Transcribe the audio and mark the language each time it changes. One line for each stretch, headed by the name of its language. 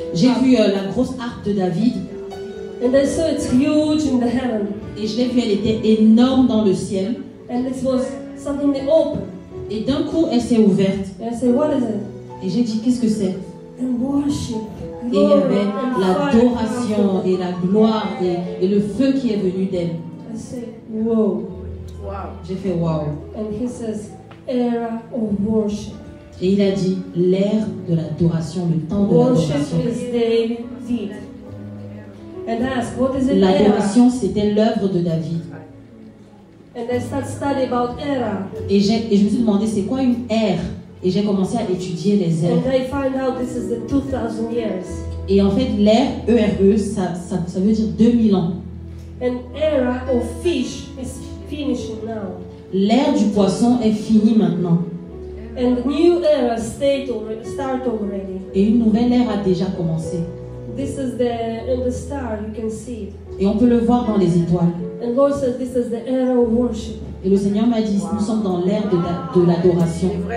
French: J'ai vu la grosse arche de David.
English: and I saw it's huge in the heaven,
French: Et je l'ai vue, elle était énorme dans le ciel.
English: and it was suddenly open.
French: Et d'un coup, elle s'est ouverte.
English: And I said, what is it?
French: Et j'ai dit, qu'est-ce que c'est?
English: And worship.
French: Et il y
English: Glory
French: avait
English: and fire.
French: l'adoration et la gloire et le feu qui est venu d'elle.
English: I said, whoa.
French: J'ai fait waouh.
English: And he says, era of worship.
French: Et il a dit, l'ère de l'adoration, le temps de
English: Worship
French: l'adoration.
English: is David did. And I asked, what is an era?
French: L'adoration, c'était l'œuvre de David.
English: And I started studying about era.
French: Et je me suis demandé, c'est quoi une ère? Et j'ai commencé à étudier les ères.
English: And I find out this is the 2000 years.
French: Et en fait, l'ère, ERE, ça veut dire 2000 ans.
English: An era of fish is finishing now.
French: L'ère du poisson est finie maintenant.
English: And the new era start already.
French: Et une nouvelle ère a déjà commencé.
English: This is in the star, you can see it.
French: Et on peut le voir dans les étoiles.
English: And Lord says this is the era of worship.
French: Et le Seigneur m'a dit, nous sommes dans l'ère de l'adoration.